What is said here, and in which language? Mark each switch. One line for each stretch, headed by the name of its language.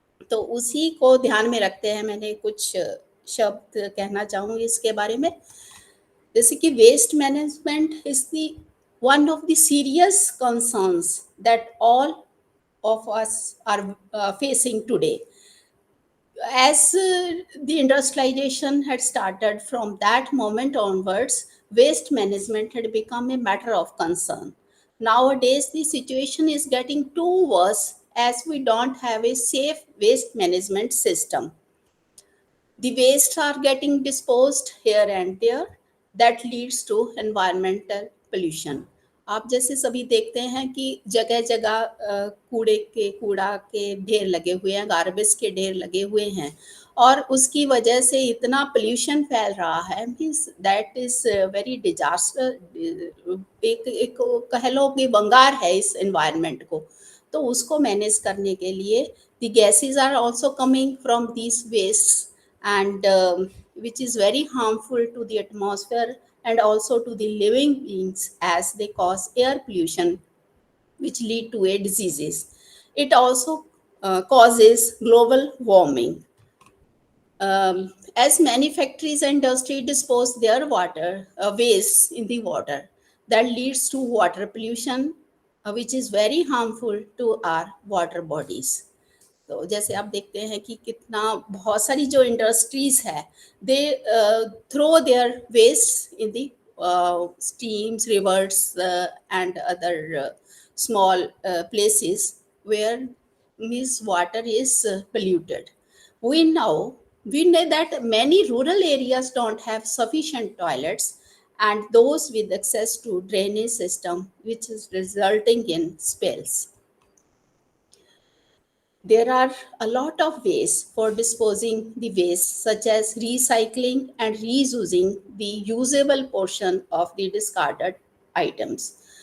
Hindi: तो उसी को ध्यान में रखते हैं मैंने कुछ शब्द कहना चाहूँगी इसके बारे में। जैसे कि
English: Waste management is the one of the serious concerns that all of us are facing today. As the industrialization had started, from that moment onwards, waste management had become a matter of concern. Nowadays, the situation is getting too worse as we don't have a safe waste management system. The wastes are getting disposed here and there. That leads to environmental pollution.
Hindi: आप जैसे सभी देखते हैं कि जगह जगह कूड़ा के ढेर लगे हुए हैं, गार्बेज के ढेर लगे हुए हैं, और उसकी वजह से इतना पोल्यूशन फैल रहा है,
English: Means that is very disaster.
Hindi: एक कह लो कि बंगार है इस एनवायरनमेंट को। तो उसको मैनेज करने के लिए
English: The gases are also coming from these waste, and which is very harmful to the atmosphere and also to the living beings, as they cause air pollution, which lead to a diseases. It also causes global warming. As many factories and industry dispose their water waste in the water, that leads to water pollution, which is very harmful to our water bodies.
Hindi: तो जैसे आप देखते हैं कि कितना बहुत सारी जो इंडस्ट्रीज है,
English: They throw their waste in the streams, rivers, and other small places where means water is polluted. We know that many rural areas don't have sufficient toilets and those with access to drainage system, which is resulting in spills. There are a lot of ways for disposing the waste, such as recycling and reusing the usable portion of the discarded items.